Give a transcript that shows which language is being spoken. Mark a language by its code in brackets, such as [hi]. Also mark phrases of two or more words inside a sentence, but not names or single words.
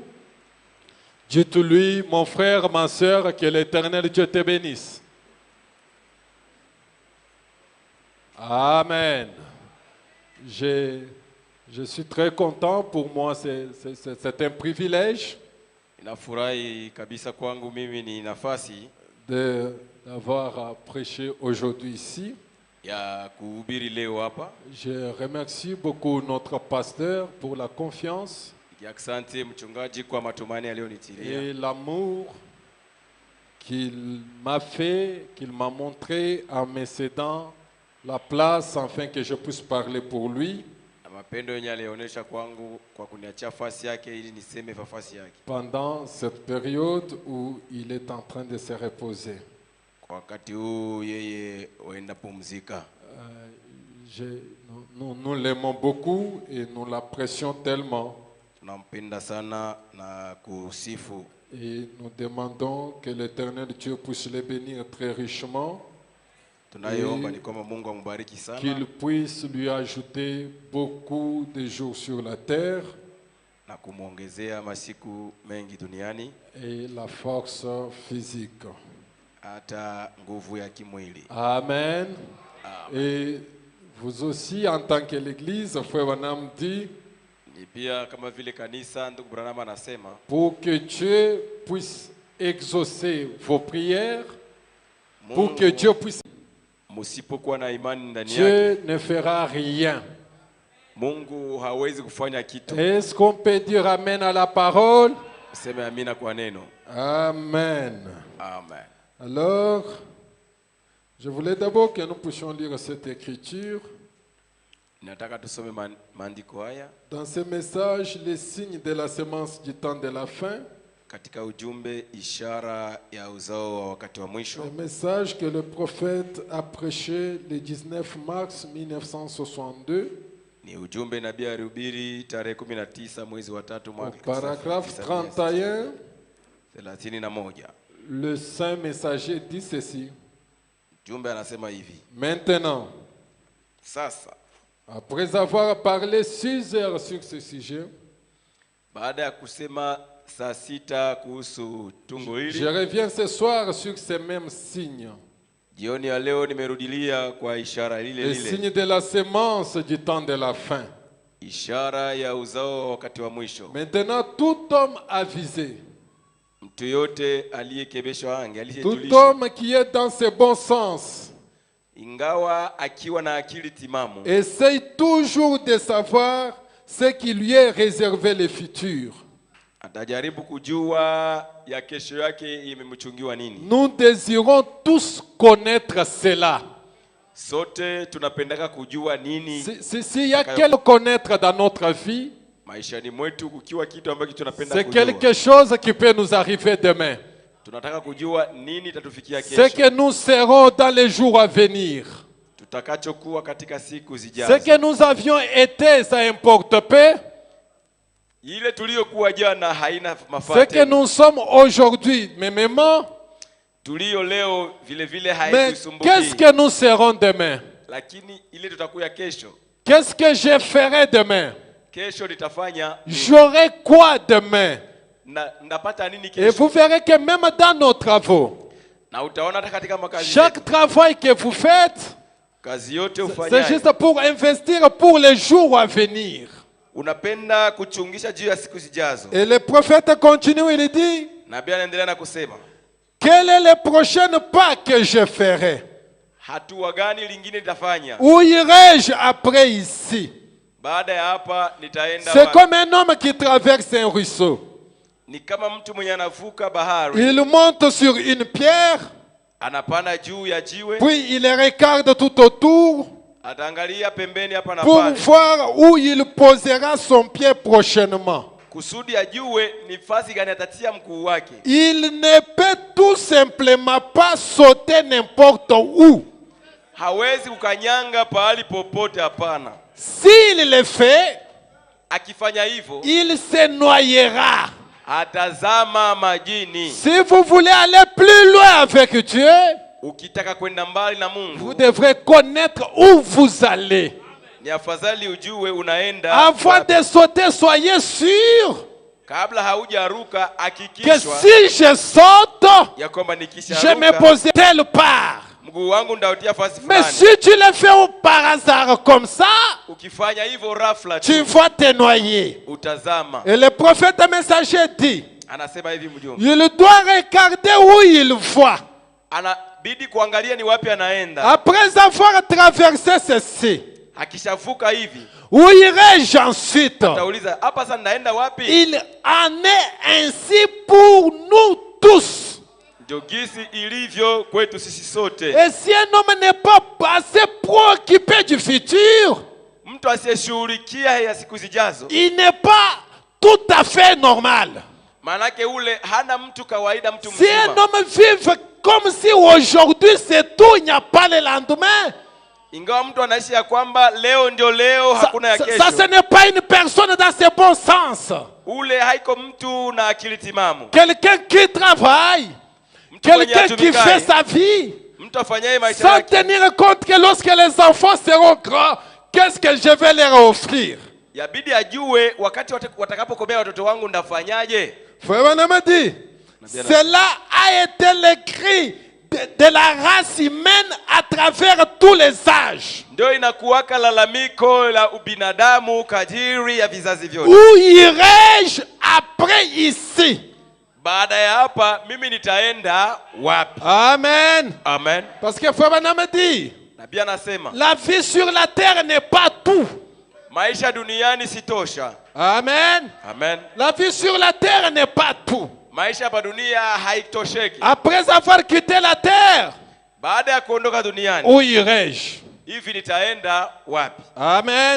[fr] Dites-lui, mon frère, ma soeur, que l'Éternel Dieu te bénisse. Amen. Je suis très content. Pour moi, c'est un privilège [sw] Nafurahi kabisa kwangu mimi ni nafasi [fr] d'avoir prêché aujourd'hui ici. [sw] ya kuhubiri leo hapa. [fr] Je remercie beaucoup notre pasteur pour la confiance [sw] Asante mchungaji kwa matumaini aliyonitilia [fr] et l'amour qu'il m'a fait, qu'il m'a montré en me cédant la place afin que je puisse parler pour lui. [sw] na mapendo yenye alionyesha kwangu kwa kuniachia nafasi yake ili niseme nafasi yake [fr] Pendant cette période où il est en train de se reposer. [sw] kwa wakati huu yeye waenda pumzika. [fr] Nous l'aimons beaucoup et nous l'apprécions tellement. [sw] Tunampenda sana na kusifu. [fr] Et nous demandons que l'Éternel Dieu puisse le bénir très richement. [sw] Tunayeomba ni kwamba Mungu ambariki sana. [fr] Qu'il puisse lui ajouter beaucoup de jours sur la terre. [sw] Na kumuongezea masiku mengi duniani. [fr] Et la force physique. [sw] Hata nguvu ya kimwili. [fr] Amen. Amen. Et vous aussi, en tant que l'Église, Frère Branham dit, [sw] pia kama vile kanisa ndugu Branham anasema, [fr] pour que Dieu puisse exaucer vos prières, pour que Dieu puisse... [sw] Musipokuwa na imani ndani [fr] Dieu [sw] yake, [fr] ne fera rien. [sw] Mungu hawezi kufanya kitu. [fr] Est-ce qu'on peut dire amen à la parole? [sw] Sema amina kwa neno. Amen. Amen. [fr] Alors, Je voulais d'abord que nous puissions lire cette écriture. [sw] Nataka tusome maandiko haya [fr] Dans ce message, les signes de la semence du temps de la fin. [sw] katika ujumbe ishara ya uzao wa wakati wa mwisho. [fr] Un message que le prophète a prêché le 19 mars 1962. [sw] Ni ujumbe nabii alihubiri tarehe 19 mwezi wa 3 [fr] Au [sw] mwaka [fr] paragraphe 31, 31. le saint messager dit ceci. [sw] Jumbe anasema hivi: [fr] Maintenant, [sw] sasa [fr] après avoir parlé 6 heures sur ce sujet, [sw] baada ya kusema saa 6 kuhusu tungo [fr] je [sw] hili, [fr] reviens ce soir sur ces mêmes signes. [sw] jioni ya leo nimerudilia kwa ishara [fr] Les [sw] lile [fr] signes [sw] lile, [fr] de la semence du temps de la fin. [sw] ishara ya uzao wa wakati wa mwisho. [fr] Maintenant, tout homme avisé, [sw] Mtu yote aliyekebeshwa ange, [fr] tout [sw] aliyetulishwa, [fr] homme qui est dans ses bons sens, [sw] ingawa akiwa na akili timamu, [fr] essaye toujours de savoir ce qui lui est réservé le futur. [sw] atajaribu kujua ya kesho yake imemchungiwa nini. [fr] Nous désirons tous connaître cela. [sw] Sote tunapendaka kujua nini [fr] S'il y a quelque chose à connaître dans notre vie, [sw] maishani mwetu, kukiwa kitu ambacho tunapenda [fr] c'est [sw] kujua. [fr] quelque chose qui peut nous arriver demain. [sw] Tunataka kujua nini itatufikia [fr] Ce [sw] kesho, [fr] que nous serons dans les jours à venir. [sw] tutakachokuwa katika siku [fr] Ce [sw] zijazo. [fr] que nous avions été, ça importe peu. [sw] Ile tuliyokuwa jana haina [fr] Ce [sw] mafaa [fr] que [sw] tena. [fr] nous sommes aujourd'hui, mêmement. [sw] Tuliyo leo vile vile [fr] Mais [sw] haitusumbui. [fr] qu'est-ce que nous serons demain? [sw] Lakini ile tutakuya kesho, [fr] Qu'est-ce que je ferai demain? [sw] kesho litafanya [fr] J'aurai quoi demain? [sw] na ndapata nini [fr] Et [sw] kesho. [fr] vous verrez que même dans nos travaux, [sw] Na utaona hata katika makazi [fr] chaque [sw] yetu, [fr] travail que vous faites, [sw] kazi yote [fr] c'est [sw] ufanyayo [fr] juste pour investir pour les jours à venir. [sw] unapenda kuchungisha juu ya siku zijazo. [fr] Et le prophète continue, il dit, [sw] Nabii anaendelea na kusema, [fr] quel est le prochain pas que je ferai? [sw] hatua gani lingine nitafanya [fr] Où irai-je après ici? [sw] baada ya hapa? Nitaenda [fr] C'est [sw] wapi? [fr] comme un homme qui traverse un ruisseau. [sw] Ni kama mtu mwenye anavuka bahari, [fr] Il monte sur une pierre, [sw] anapanda juu ya jiwe, [fr] puis il regarde tout autour [sw] ataangalia pembeni hapa na [fr] pour [sw] pale, [fr] voir où il posera son pied prochainement. [sw] kusudi ajue ni fasi gani atatia mguu wake. [fr] Il ne peut tout simplement pas sauter n'importe où. [sw] Hawezi kukanyanga pahali popote, hapana. [fr] S'il le fait, [sw] Akifanya hivyo [fr] il se noyera. [sw] atazama majini. [fr] Si vous voulez aller plus loin avec Dieu, [sw] Ukitaka kwenda mbali na [fr] vous [sw] Mungu, [fr] devrez connaître où vous allez. [sw] ni afadhali ujue unaenda [fr] Avant [sw] wapi. [fr] de sauter, soyez sûr [sw] Kabla haujaruka [fr] que [sw] hakikishwa [fr] si je saute, [sw] ya kwamba [fr] je me [sw] nikisharuka [fr] pose telle part. [sw] mguu wangu ndautia fasi [fr] Mais [sw] fulani. [fr] si tu le fais par hasard comme ça, [sw] Ukifanya hivyo rafla [fr] tu tu vas te noyer. [sw] utazama. [fr] Et le prophète messager dit, [sw] Anasema hivi mjumbe, [fr] il doit regarder où il voit. [sw] anabidi kuangalia ni wapi anaenda. [fr] Après avoir traversé ceci, [sw] Akishavuka hivi [fr] où irai-je ensuite? [sw] atauliza, hapa sasa naenda wapi? [fr] Il en est ainsi pour nous tous. [sw] Ndio gisi ilivyo kwetu sisi sote. [fr] Et si un homme n'est pas assez préoccupé du futur, [sw] Mtu asiyeshughulikia ya siku zijazo, [fr] il n'est pas tout à fait normal. [sw] maanake ule hana mtu kawaida, mtu [fr] Si un [sw] mzima. [fr] homme vive comme si aujourd'hui c'est tout, il n'y a pas le lendemain, [sw] Ingawa mtu anaishi ya kwamba leo ndio leo, hakuna ya [fr] ça, [sw] kesho, [fr] ce n'est pas une personne dans ses bons sens. [sw] ule haiko mtu na akili timamu. [fr] Quelqu'un qui travaille, [sw] Mtu mwenye [fr] quelqu'un qui [sw] atumikaye, [fr] fait sa vie, [sw] mtu afanyaye maisha [fr] sans [sw] yake, [fr] tenir compte que lorsque les enfants seront grands, qu'est-ce que je vais leur offrir? [sw] yabidi ajue wakati watakapokomea watoto wangu ndafanyaje. [fr] Frère m'a dit, cela a été le cri de la race humaine à travers tous les âges. [sw] Ndio inakuwaka lalamiko la ubinadamu kadiri ya vizazi vyote. [fr] Où irai-je après ici? [sw] Baada ya hapa mimi nitaenda wapi? Amen. Amen. [fr] Parce que Frère m'a dit, [sw] Nabii anasema [fr] la vie sur la terre n'est pas tout. [sw] maisha duniani sitosha. Amen. Amen. [fr] La vie sur la terre n'est pas tout. [sw] Maisha hapa dunia haitosheki. [fr] Après avoir quitté la terre, [sw] baada ya kuondoka duniani, [fr] où irai-je? [sw] hivi nitaenda wapi? Amen.